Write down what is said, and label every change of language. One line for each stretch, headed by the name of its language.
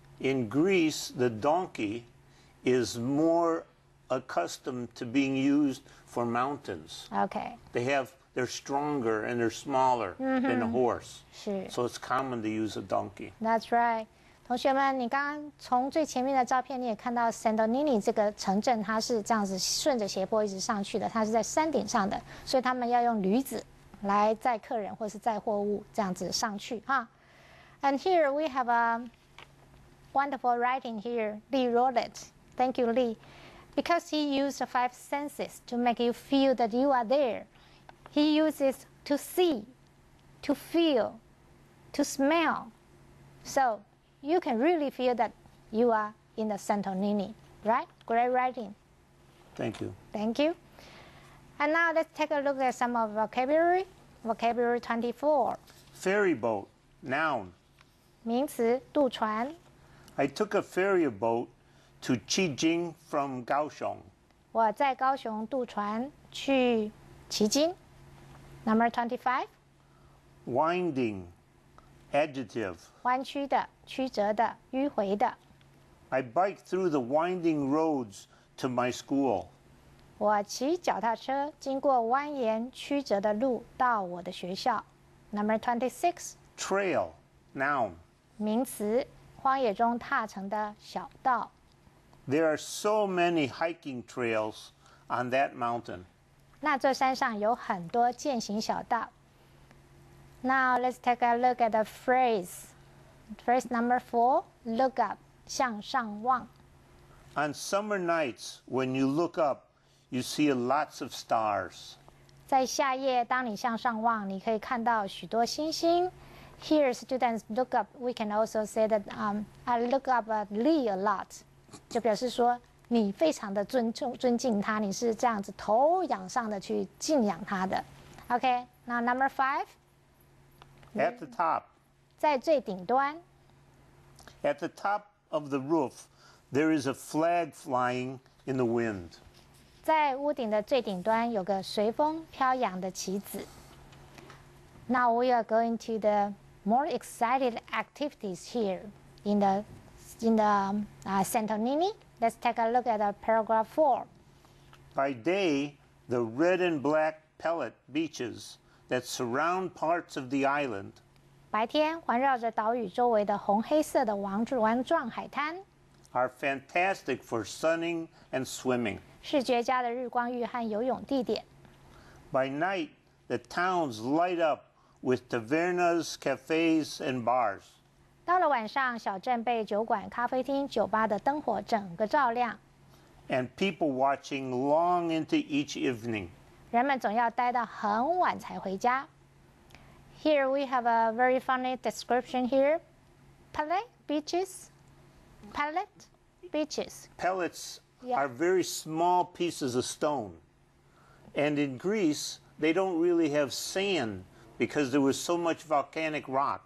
English: In Greece, the donkey is more accustomed to being used for mountains. Okay. They're stronger and they're smaller than a horse.
Chinese: 是
English: So it's common to use a donkey. That's right.
Chinese: 同学们，你刚刚从最前面的照片，你也看到 Santorini 这个城镇，它是这样子顺着斜坡一直上去的，它是在山顶上的，所以他们要用驴子来载客人或是载货物，这样子上去哈。
English: And here we have a wonderful writing here. Lee wrote it. Thank you, Lee. Because he used the 5 senses to make you feel that you are there. He uses to see, to feel, to smell. So you can really feel that you are in the Santorini, right? Great writing. Thank you. Thank you. And now let's take a look at some of vocabulary. Vocabulary 24. Ferry boat, noun.
Chinese: 名词，渡船。
English: I took a ferry boat to Qijing from Kaohsiung.
Chinese: 我在高雄渡船去旗津。
English: Number 25. Winding, adjective.
Chinese: 弯曲的、曲折的、迂回的。
English: I biked through the winding roads to my school.
Chinese: 我骑脚踏车经过蜿蜒曲折的路到我的学校。
English: Number 26. Trail, noun.
Chinese: 名词，荒野中踏成的小道。
English: There are so many hiking trails on that mountain.
Chinese: 那这山上有很多健行小道。
English: Now let's take a look at the phrase. Phrase number 4, look up,
Chinese: 向上望。
English: On summer nights, when you look up, you see lots of stars.
Chinese: 在夏夜，当你向上望，你可以看到许多星星。
English: Here, students look up. We can also say that I look up at Lee a lot.
Chinese: 就表示说你非常的尊敬他，你是这样子头仰上的去敬仰他的。
English: OK, now number 5. At the top.
Chinese: 在最顶端。
English: At the top of the roof, there is a flag flying in the wind.
Chinese: 在屋顶的最顶端有个随风飘扬的旗子。
English: Now we are going to the more excited activities here in the Santonini. Let's take a look at paragraph 4. By day, the red and black pellet beaches that surround parts of the island
Chinese: 白天环绕着岛屿周围的红黑色的丸状海滩
English: are fantastic for sunning and swimming.
Chinese: 是绝佳的日光浴和游泳地点。
English: By night, the towns light up with tavernas, cafes, and bars.
Chinese: 到了晚上，小镇被酒馆、咖啡厅、酒吧的灯火整个照亮。
English: And people watching long into each evening.
Chinese: 人们总要待到很晚才回家。
English: Here we have a very funny description here. Pellet beaches. Pellet beaches. Pellets Yeah. are very small pieces of stone. And in Greece, they don't really have sand because there was so much volcanic rock.